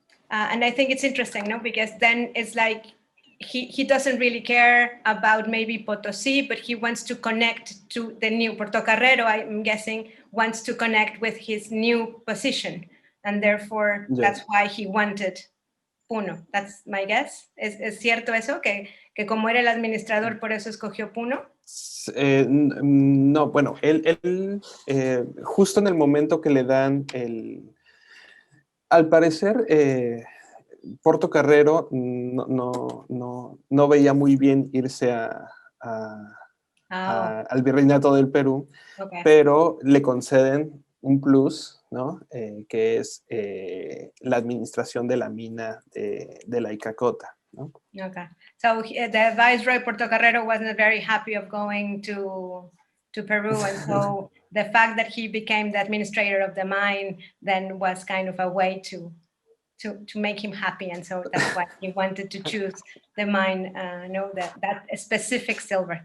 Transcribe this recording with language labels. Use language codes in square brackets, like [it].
[en] And I think it's interesting, no? Because then it's like he doesn't really care about maybe Potosi, but he wants to connect to the new Portocarrero, I'm guessing, wants to connect with his new position. And therefore, that's why he wanted Puno. That's my guess. [es] ¿Es cierto eso? Que como era el administrador, por eso escogió Puno. No, bueno, él justo en el momento que le dan al parecer, Portocarrero no veía muy bien irse al virreinato del Perú, pero le conceden un plus, ¿no? Que es la administración de la mina de la Icacota, ¿no? [en] Okay, so the Viceroy Portocarrero wasn't very happy of going to Peru, and so the fact that he became the administrator of the mine then was kind of a way to make him happy, and so that's why he wanted to choose the mine, that specific silver.